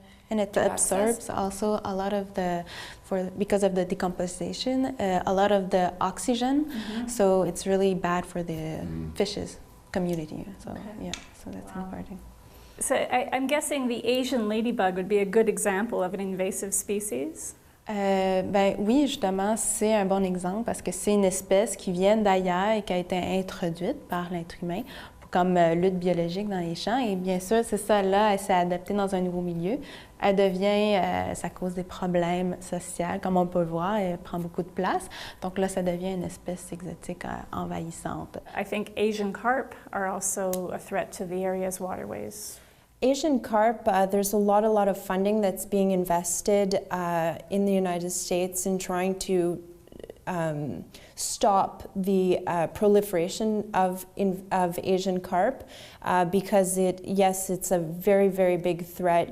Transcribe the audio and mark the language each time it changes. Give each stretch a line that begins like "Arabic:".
English: and it absorbs also a lot of because of the decomposition, a lot of the oxygen. So it's really bad for the fishes community. So so that's important. So I'm guessing the Asian ladybug would be a good example of an invasive species.
French: Ben oui, justement, c'est un bon exemple parce que c'est une espèce qui vient d'ailleurs et qui a été introduite par l'être humain comme lutte biologique dans les champs. Et bien sûr, c'est ça, là, elle s'est adaptée dans un nouveau milieu. Elle devient, ça cause des problèmes sociaux, comme on peut le voir, elle prend beaucoup de place. Donc là, ça devient une espèce exotique envahissante.
English: I think Asian carp are also a threat to the area's waterways. Asian carp, there's a lot of funding that's being invested in the United States in trying to stop the proliferation of Asian carp because it's a very, very big threat.